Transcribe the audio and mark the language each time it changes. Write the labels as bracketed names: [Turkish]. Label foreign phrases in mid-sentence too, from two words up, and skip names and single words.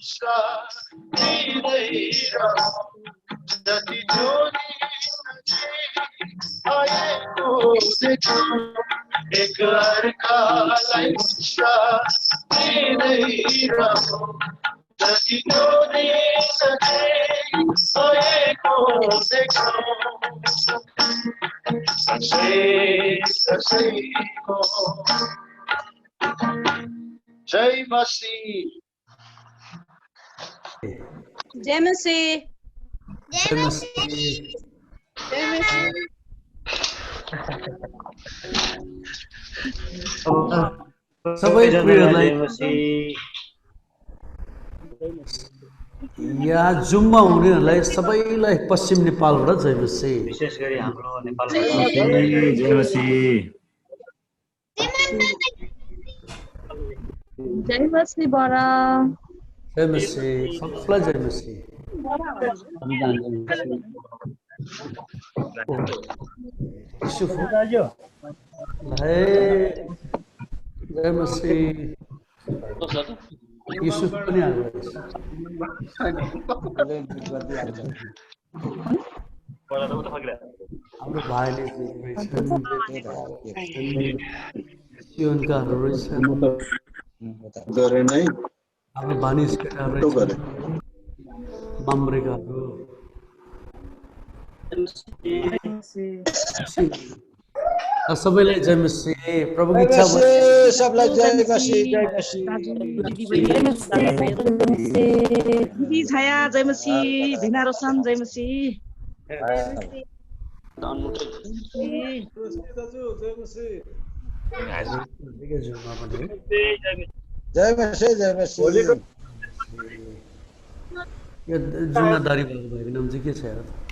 [Nepali] जति जोडी आएको देख्छौँ, एक अर्कालाई दिँदैरहौँ। जति जोडी आएको देख्छौँ, कसैको जय मसीह। जय मसीह। जय मसीह। जय मसीह। सबै प्रियहरूलाई यहाँ जुममा हुनेहरूलाई सबैलाई पश्चिम नेपालबाट जय मसीह। विशेष गरी हाम्रो नेपाल जय मसीह। जय मसीह बडा। जय मसीह सबैलाई जय मसीह। जय मसीह। युसुफ पनि आएको हाम्रो भाइले सियोनकाहरू रहेछन्, हाम्रो भानिज केटाहरू रहेछन्, माम्रेकाहरू। सबैलाई जय मसीह। प्रभुको इच्छा सबलाई जय मसीह। जय मसीह। दिदी छाया जय मसीह। धिना रोशन जय मसीह। जय मसीह। जय मसीह। यो जुनादारी भएको नाम चाहिँ के छ यार?